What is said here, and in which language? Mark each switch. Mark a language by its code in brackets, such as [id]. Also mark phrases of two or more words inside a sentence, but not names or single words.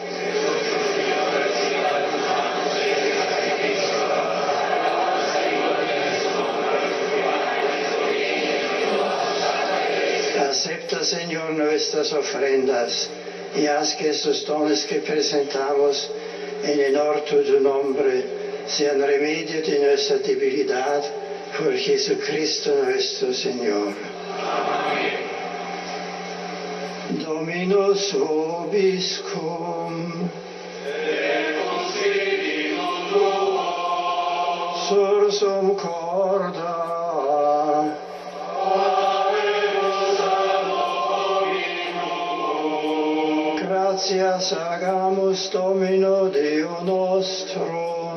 [es] Acepta, Señor, nuestras ofrendas y haz que estos dones que presentamos en honor de tu nombre sean remedio de nuestra debilidad por Jesucristo nuestro Señor. Amén. [la] Dominus vobiscum. Et consiglium tuo. Sursum corda. Gratias agamus Domino Deo nostro.